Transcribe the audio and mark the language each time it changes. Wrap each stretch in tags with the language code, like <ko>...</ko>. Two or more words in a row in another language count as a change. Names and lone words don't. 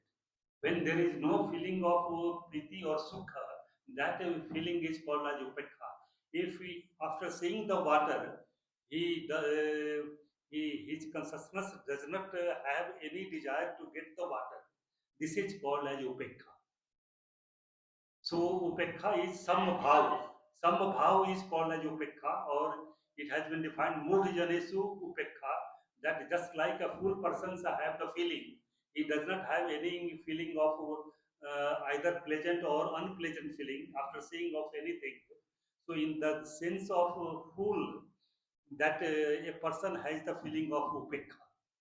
<en>When there is no feeling of priti or sukha, that feeling is called as upekha. If we, after seeing the water, his consciousness does not have any desire to get the water, this is called as upekha. So upekha is sambhav. Sambhav is called as upekha, or it has been defined</en> <pi>mood janesu upekha,</pi> <en>that just like a fool person have the feeling, he does not have any feeling of either pleasant or unpleasant feeling after seeing of anything. So in the sense of fool, that a person has the feeling of upekha.</en>